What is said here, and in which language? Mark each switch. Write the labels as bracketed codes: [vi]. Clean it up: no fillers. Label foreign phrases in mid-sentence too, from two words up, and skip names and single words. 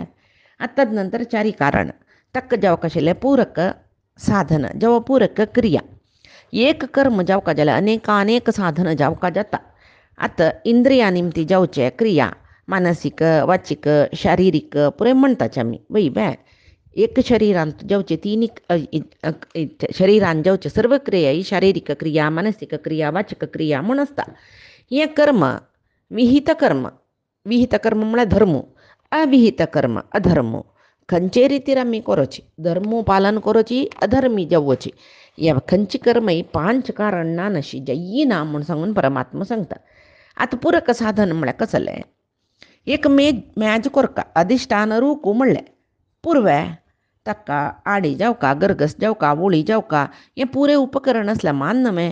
[kok] आता नंतर चारी कारण तक्क जाव कशेले पूरक साधन जेव्हा पूरक क्रिया एक कर्म जावका जाल्यार अनेक साधन जावका जाता. आता इंद्रिया निमती जावचे क्रिया मानसिक वाचिक शारिरीक पुरे म्हणटाचे आमी वय बॅ. एक शरिरांत जावचे तिनी शरिरान जावचे सर्व क्रिया ही शारिरीक क्रिया मानसिक क्रिया वाचिक क्रिया म्हूण आसता. हे कर्म विहित कर्म म्हळ्यार धर्म, अविहित कर्म अधर्म. खंयचे रितीर आमी करची, धर्म पालन करची अधर्मी जावची. ह्या खंयची कर्म ही पांच कारण ना नशी जयी ना म्हूण सांगून परमात्मा सांगता. आतां पूरक साधन म्हळ्यार कसलें, एक मॅज कोरका अधिष्ठान रूक म्हणलें पुरवे ताका आडी जावका गरगस जावका वोळी जावका हें पुरे उपकरण असल्या मान नमे.